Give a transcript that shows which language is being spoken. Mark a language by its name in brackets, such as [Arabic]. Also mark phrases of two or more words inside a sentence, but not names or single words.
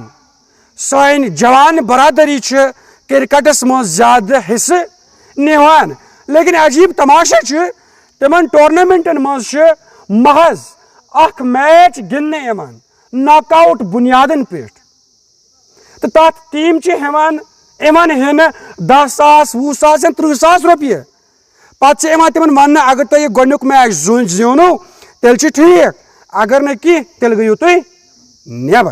[Kashmiri] سن جوان برادری کرکٹس من زیادہ حصہ نوان. لیکن عجیب تماشا تمن ٹورنامنٹن مز محض اخ میچ گندنے [English] knock out [Kashmiri] بنیادن پہ تو تر ٹیم ہین 10,000 20,000 یا 30,000 روپیہ. پتہ تمن ون اگر تھی گوڈنیک میچ زیونو تیل ٹھیک اگر نہ کی تیل گیو تھی نیبر.